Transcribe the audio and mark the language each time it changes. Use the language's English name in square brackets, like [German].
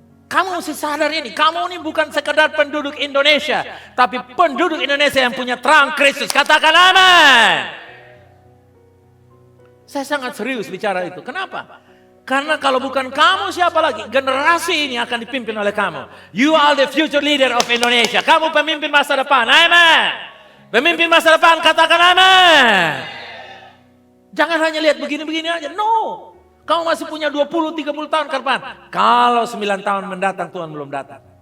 [Indonesian] Kamu mesti sadar ini, kamu ini bukan sekedar penduduk Indonesia, tapi penduduk Indonesia yang punya terang Kristus. Katakan amin. Saya sangat serius bicara itu, kenapa? Karena kalau bukan kamu siapa lagi? Generasi ini akan dipimpin oleh kamu. [English] You are the future leader of Indonesia. [Indonesian] Kamu pemimpin masa depan. Amen. Pemimpin masa depan, katakan amen. Jangan hanya lihat begini-begini aja. No. Kamu masih punya 20-30 tahun ke depan. Kalau 9 tahun mendatang Tuhan belum datang.